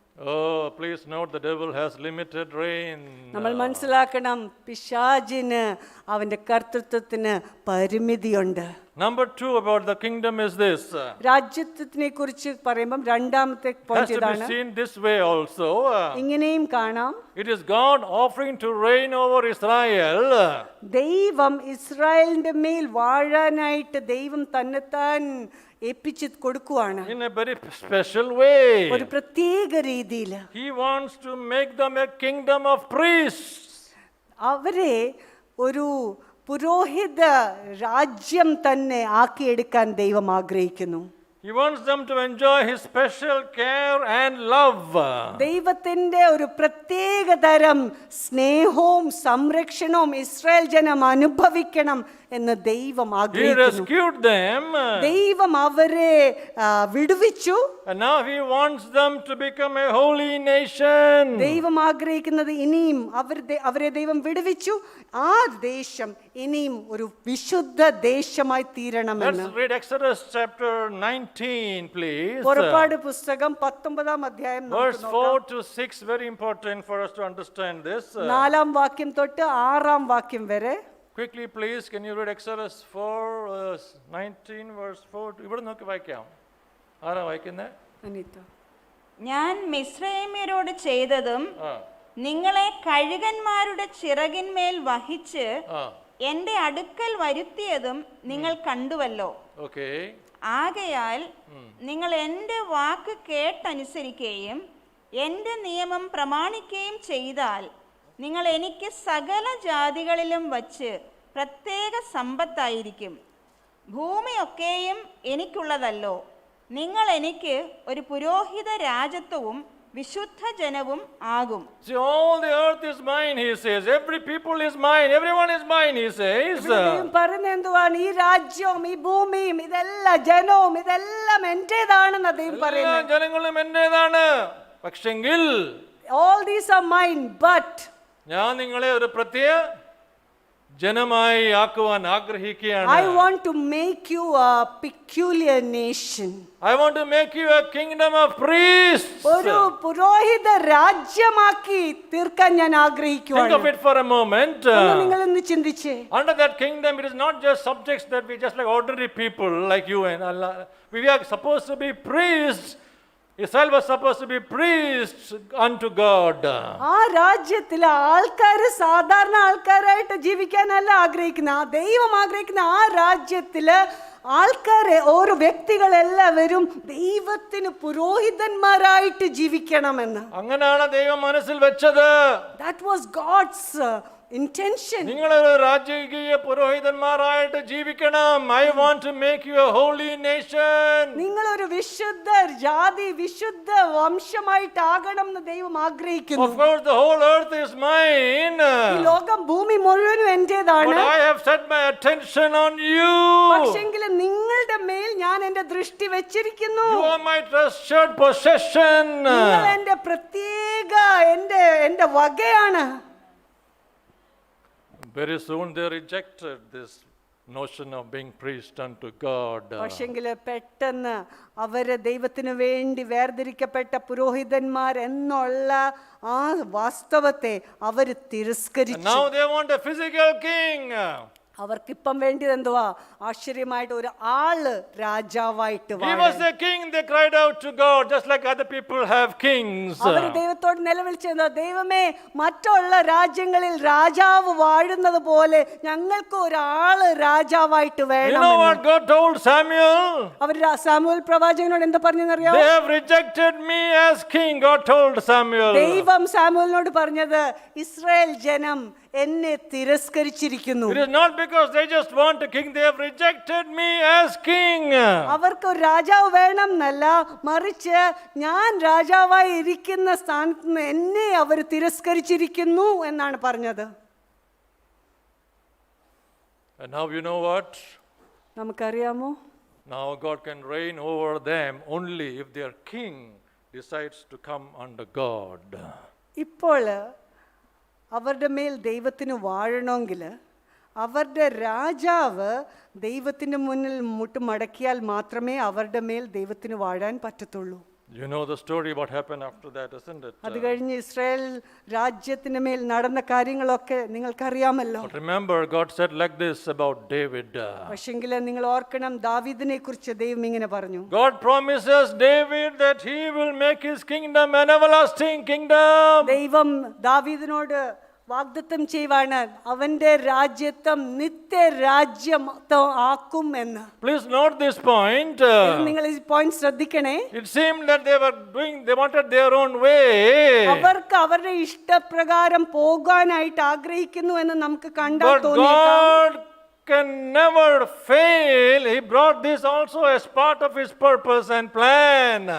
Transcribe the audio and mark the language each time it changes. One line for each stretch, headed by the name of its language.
English: Oh, please note the devil has limited reign.
Malayalam: നമ്മൾ മനസ്സിലാക്കണം, പിശാചിന് അവന്റെ കർത്തൃത്വത്തിന് പരിമിതിയുണ്ട്.
English: Number 2 about the kingdom is this.
Malayalam: രാജ്യത്വത്തിനെ കുറിച്ച് പറയുമ്പോൾ രണ്ടാമത്തെ
English: Has
Malayalam: പോയിന്റ്
English: to be
Malayalam: ഇതാണ്.
English: seen this way also.
Malayalam: ഇങ്ങനെയും കാണാം,
English: It is God offering to reign over Israel.
Malayalam: ദൈവം ഇസ്രായേലിന്റെ മേൽ വാഴാനായിട്ട് ദൈവം തന്നെത്താൻ ഏൽപ്പിച്ച് കൊടുക്കുവാണ്.
English: In a very special way.
Malayalam: ഒരു പ്രത്യേക രീതിയിൽ
English: He wants to make them a kingdom of priests.
Malayalam: അവരെ ഒരു പുരോഹിത രാജ്യം തന്നെ ആക്കിയെടുക്കാൻ ദൈവം ആഗ്രഹിക്കുന്നു.
English: He wants them to enjoy his special care and love.
Malayalam: ദൈവത്തിന്റെ ഒരു പ്രത്യേക തരം സ്നേഹവും സംരക്ഷണവും ഇസ്രായേൽ ജനം അനുഭവിക്കണം എന്ന് ദൈവം
English: He
Malayalam: ആഗ്രഹിക്കുന്നു.
English: rescued them.
Malayalam: ദൈവം അവരെ വിടുവിച്ചു.
English: And now he wants them to become a holy nation.
Malayalam: ദൈവം ആഗ്രഹിക്കുന്നത് ഇനിയും അവരെ ദൈവം വിടുവിച്ചു, ആ ദേശം ഇനിയും ഒരു വിശുദ്ധ ദേശമായി തീരണമെന്ന്.
English: Let's read Exodus chapter 19, please.
Malayalam: പുറപ്പാട് പുസ്തകം 19-ാം അധ്യായം
English: Verse 4 to 6, very important for us to understand this.
Malayalam: 4-ാം വാക്യം തൊട്ട് 6-ാം വാക്യം വരെ.
English: Quickly, please, can you read Exodus 19, verse 4?
Malayalam: ഇവിടെ നോക്കി വായിക്കാം. ആരാ വായിക്കുന്നത്? അനിത. ഞാൻ മിസ്രൈമ്യരോട് ചെയ്തതും നിങ്ങളെ കഴുകന്മാരുടെ ചിറകിന്മേൽ വഹിച്ച് എന്റെ അടുക്കൽ വരുത്തിയതും നിങ്ങൾ കണ്ടുവല്ലോ. Okay. ആകയാൽ നിങ്ങൾ എന്റെ വാക്ക് കേട്ടനുസരിക്കുകയും എന്റെ നിയമം പ്രമാണിക്കുകയും ചെയ്താൽ നിങ്ങൾ എനിക്ക് സകല ജാതികളിലും വച്ച് പ്രത്യേക സമ്പത്തായിരിക്കും. ഭൂമിയൊക്കെയും എനിക്കുള്ളതല്ലോ. നിങ്ങൾ എനിക്ക് ഒരു പുരോഹിത രാജത്വവും വിശുദ്ധ ജനവും ആകും.
English: See, all the earth is mine, he says. Every people is mine. Everyone is mine, he says.
Malayalam: ദൈവം പറയുന്നത് എന്തുവാണ്? ഈ രാജ്യവും ഈ ഭൂമിയും ഇതെല്ലാം ജനവും ഇതെല്ലാം എന്റേതാണെന്ന് ദൈവം എല്ലാ പറയുന്നത്. ജനങ്ങളും എന്റേതാണ്. പക്ഷെങ്കിൽ
English: All these are mine, but
Malayalam: ഞാൻ നിങ്ങളെ ഒരു പ്രത്യേക ജനമായി ആക്കുവാൻ ആഗ്രഹിക്കുകയാണ്.
English: I want to make you a peculiar nation. I want to make you a kingdom of priests.
Malayalam: ഒരു പുരോഹിത രാജ്യമാക്കി തീർക്കാൻ ഞാൻ
English: Think
Malayalam: ആഗ്രഹിക്കുകയാണ്.
English: of it for a moment.
Malayalam: നിങ്ങൾ ഒന്ന് ചിന്തിച്ചേ.
English: Under that kingdom, it is not just subjects that we just like ordinary people like you and Allah. We are supposed to be priests. Israel was supposed to be priests unto God.
Malayalam: ആ രാജ്യത്തിലെ ആൾക്കാര് സാധാരണ ആൾക്കാരായിട്ട് ജീവിക്കാനല്ല ആഗ്രഹിക്കുന്ന, ആ ദൈവം ആഗ്രഹിക്കുന്ന ആ രാജ്യത്തില് ആൾക്കാരെ ഓരോ വ്യക്തികളെല്ലാവരും ദൈവത്തിന് പുരോഹിതന്മാരായിട്ട് ജീവിക്കണമെന്ന്. അങ്ങനെയാണ് ദൈവം മനസ്സിൽ വെച്ചത്.
English: That was God's intention.
Malayalam: നിങ്ങളൊരു രാജകീയ പുരോഹിതന്മാരായിട്ട് ജീവിക്കണം.
English: I want to make you a holy nation.
Malayalam: നിങ്ങളൊരു വിശുദ്ധ ജാതി, വിശുദ്ധ വംശമായിട്ടാകണം എന്ന് ദൈവം ആഗ്രഹിക്കുന്നു.
English: Of course, the whole earth is mine.
Malayalam: ഈ ലോകം ഭൂമി മുഴുവനും എന്റേതാണ്.
English: But I have set my attention on you.
Malayalam: പക്ഷെങ്കിൽ നിങ്ങളുടെ മേൽ ഞാൻ എന്റെ ദൃഷ്ടി വെച്ചിരിക്കുന്നു.
English: You are my treasured possession.
Malayalam: നിങ്ങൾ എന്റെ പ്രത്യേക എന്റെ വകയാണ്.
English: Very soon they rejected this notion of being priest unto God.
Malayalam: പക്ഷെങ്കിൽ പെട്ടെന്ന് അവര് ദൈവത്തിന് വേണ്ടി വേർതിരിക്കപ്പെട്ട പുരോഹിതന്മാർ എന്നുള്ള ആ വാസ്തവത്തെ അവര് തിരസ്കരിച്ചു.
English: Now they want a physical king.
Malayalam: അവർക്കിപ്പം വേണ്ടിയത് എന്തുവാ? ആശ്ചര്യമായിട്ട് ഒരു ആള് രാജാവായിട്ട്
English: Give us a king, they cried out to God, just like other people have kings.
Malayalam: അവർ ദൈവത്തോട് നിലവിളിച്ചെന്തോ, ദൈവമേ മറ്റുള്ള രാജ്യങ്ങളിൽ രാജാവ് വാഴുന്നത് പോലെ ഞങ്ങൾക്ക് ഒരാള് രാജാവായിട്ട്
English: You
Malayalam: വേണം.
English: know what God told Samuel?
Malayalam: Our Samuel പ്രവാചകനോട് എന്താ പറഞ്ഞെന്നറിയാമോ?
English: They have rejected me as king, God told Samuel.
Malayalam: ദൈവം സാമുവേലിനോട് പറഞ്ഞത്, ഇസ്രായേൽ ജനം എന്നെ തിരസ്കരിച്ചിരിക്കുന്നു.
English: It is not because they just want a king, they have rejected me as king.
Malayalam: അവർക്ക് ഒരു രാജാവ് വേണം എന്നല്ല, മറിച്ച് ഞാൻ രാജാവായി ഇരിക്കുന്ന സ്ഥാനത്ത് നിന്ന് എന്നെ അവർ തിരസ്കരിച്ചിരിക്കുന്നു എന്നാണ് പറഞ്ഞത്.
English: And now you know what?
Malayalam: നമുക്കറിയാമോ?
English: Now God can reign over them only if their king decides to come under God.
Malayalam: ഇപ്പോൾ അവരുടെ മേൽ ദൈവത്തിന് വാഴണമെങ്കിൽ അവരുടെ രാജാവ് ദൈവത്തിന് മുന്നിൽ മുട്ടുമടക്കിയാൽ മാത്രമേ അവരുടെ മേൽ ദൈവത്തിന് വാഴാൻ പറ്റത്തുള്ളൂ.
English: You know the story what happened after that, isn't it?
Malayalam: അത് കഴിഞ്ഞ് ഇസ്രായേൽ രാജ്യത്തിന് മേൽ നടന്ന കാര്യങ്ങളൊക്കെ നിങ്ങൾക്കറിയാമല്ലോ.
English: But remember, God said like this about David.
Malayalam: പക്ഷെങ്കിൽ നിങ്ങൾ ഓർക്കണം, ദാവീദിനെ കുറിച്ച് ദൈവം ഇങ്ങനെ പറഞ്ഞു.
English: God promises David that he will make his kingdom an everlasting kingdom.
Malayalam: ദൈവം ദാവീദിനോട് വാഗ്ദത്തം ചെയ്യുവാണ്, അവന്റെ രാജ്യത്വം നിത്യരാജ്യം ആക്കും എന്ന്.
English: Please note this point.
Malayalam: നിങ്ങൾ ഈ പോയിന്റ് ശ്രദ്ധിക്കണേ.
English: It seemed that they wanted their own way.
Malayalam: അവർക്ക് അവരുടെ ഇഷ്ടപ്രകാരം പോകാനായിട്ട് ആഗ്രഹിക്കുന്നു എന്ന് നമുക്ക് കണ്ടാൽ
English: But
Malayalam: തോന്നിയേക്കാം.
English: God can never fail. He brought this also as part of his purpose and plan.